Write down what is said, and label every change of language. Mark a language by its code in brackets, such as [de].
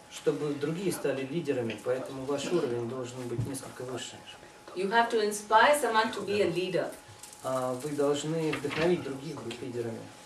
[ru] чтобы другие стали лидерами, поэтому ваш уровень должен быть несколько выше. [en] You have to inspire someone to be a leader, [ru] Вы должны вдохновить других быть лидерами.